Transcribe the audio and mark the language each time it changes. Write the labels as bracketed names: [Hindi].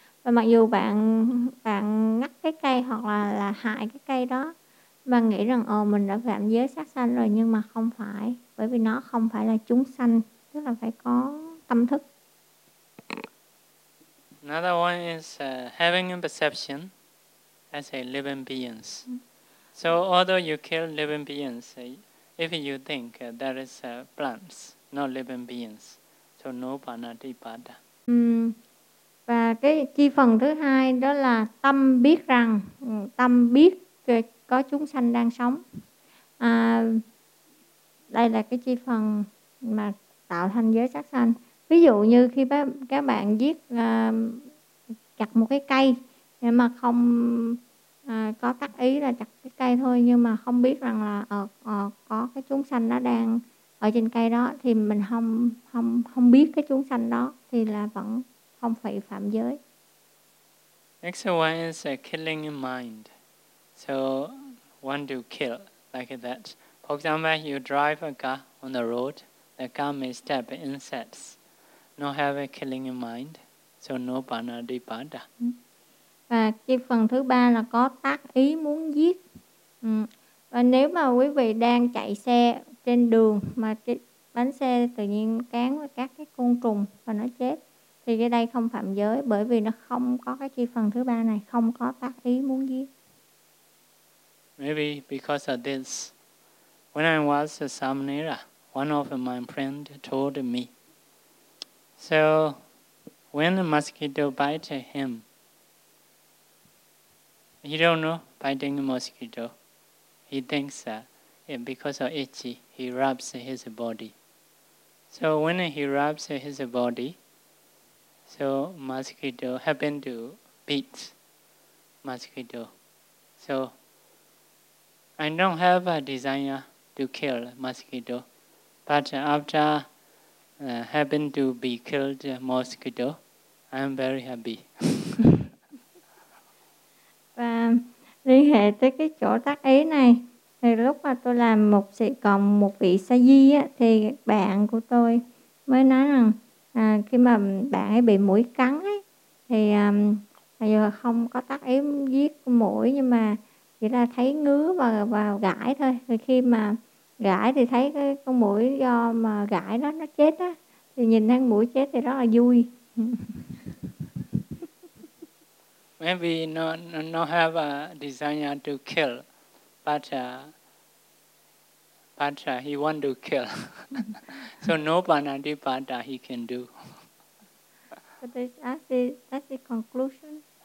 [Vietnamese] Và mặc dù bạn ngắt cái cây hoặc là hại cái cây đó, bạn nghĩ rằng mình đã phạm giới sát sanh rồi, nhưng mà không phải, bởi vì nó không phải là chúng sanh, tức là phải có tâm thức. [English] Another one is having a perception as a living beings. So although you kill living beings, if you think that is plants, not living beings, so no panadipada. [Vietnamese] Và cái chi phần thứ hai đó là tâm biết rằng, tâm biết có chúng sanh đang sống. Đây là cái chi phần mà tạo thành giới sát sanh. Ví dụ như khi các bạn giết chặt một cái cây mà không có tác ý là chặt cái cây thôi, nhưng mà không biết rằng là có cái chúng sanh nó đang ở trên cây đó, thì mình không biết cái chúng sanh đó thì là vẫn không phải phạm giới. [English] Next one is a killing mind. So want to kill like that. For example, you drive a car on the road, the car may stab insects. No have a killing mind. So no panadipada. [Vietnamese] Và cái phần thứ ba là có tác ý muốn giết. Và nếu mà quý vị đang chạy xe trên đường mà cái bánh xe tự nhiên cán với các cái côn trùng và nó chết thì cái đây không phạm giới bởi vì nó không có cái chi phần thứ ba này, không có tác ý muốn giết. [English] Maybe because of this, when I was a samanera, one of my friend told me, so when a mosquito bite him, he don't know biting a mosquito. He thinks that because of itchy, he rubs his body. So when he rubs his body, so mosquito happened to beat mosquito. So I don't have a desire to kill mosquito. But after happened to be killed mosquito, I'm very happy. [Vietnamese] Và liên hệ tới cái chỗ tác ý này thì lúc mà tôi làm một sự cộng một vị sa di á thì bạn của tôi mới nói rằng khi mà bạn ấy bị muỗi cắn ấy thì giờ không có tác ý giết muỗi nhưng mà chỉ là thấy ngứa và gãi thôi, thì khi mà gãi thì thấy cái con muỗi do mà gãi đó nó chết á thì nhìn thấy muỗi chết thì rất là vui. [English] Maybe not have a desire to kill, but he want to kill. So no panadipada he can do. But that's the conclusion.